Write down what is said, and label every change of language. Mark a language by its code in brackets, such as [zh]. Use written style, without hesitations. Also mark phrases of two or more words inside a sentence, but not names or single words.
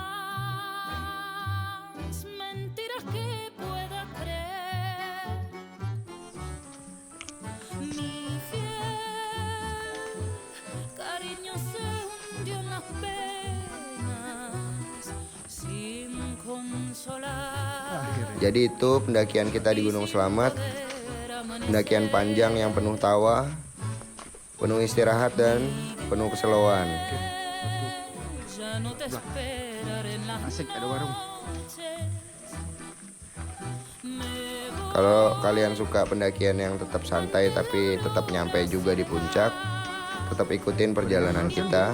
[es] más mentiras que pueda creer. Mi fiel cariño se hundió en las penas sin consolar. [id] Jadi itu pendakian kita di Gunung Slamet. Pendakian panjang yang penuh tawa, penuh istirahat dan penuh keseloan. Asik, ada warung. Kalau kalian suka pendakian yang tetap santai tapi tetap nyampe juga di puncak, tetap ikutin perjalanan kita.